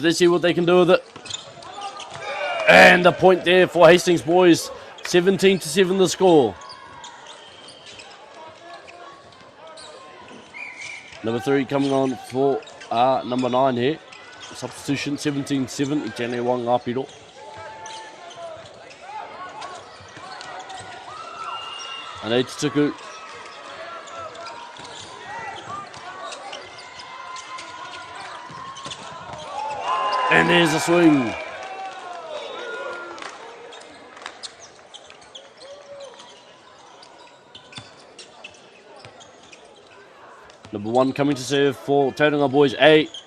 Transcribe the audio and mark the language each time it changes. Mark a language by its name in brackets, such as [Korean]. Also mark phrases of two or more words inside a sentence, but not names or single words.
[English] Let's see what they can do with it. And the point there for Hastings boys. 17-7 the score. Number 3 coming on for number 9 here. Substitution 17-7. [Māori] I tēnei wā ngā piro. Anei Tuku. [English] And there's a swing. Number 1 coming to serve for Tauranga boys A.